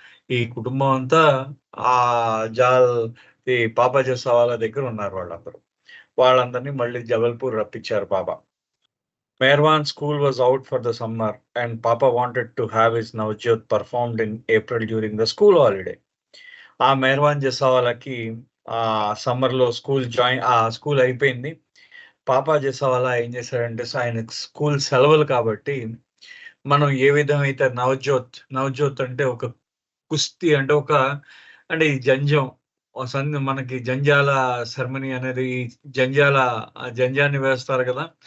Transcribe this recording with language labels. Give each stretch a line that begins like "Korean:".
Telugu: ఈ కుటుంబం అంతా ఆ జాల్ ఈ పాపా జసావాలా దగ్గర ఉన్నారు వాళ్ళందరూ. వాళ్ళందరినీ మళ్ళీ జబల్పూర్ రప్పించారు బాబా.
English: Meherwan's school was out for the summer and Papa wanted to have his Navjot performed in April during the school holiday.
Telugu: ఆ మెహర్వాన్ జసావాలాకి ఆ సమ్మర్‌లో స్కూల్ అయిపోయింది. పాపా జసావాలా ఏం చేశాడంటే ఆయనకి స్కూల్ సెలవులు కాబట్టి మనం ఏ విధమైతే నవజోత్ అంటే ఒక కుస్తీ అంటే అంటే ఈ జంజం మనకి జంజాల సెరమనీ అనేది జంజాన్ని వేస్తారు కదా.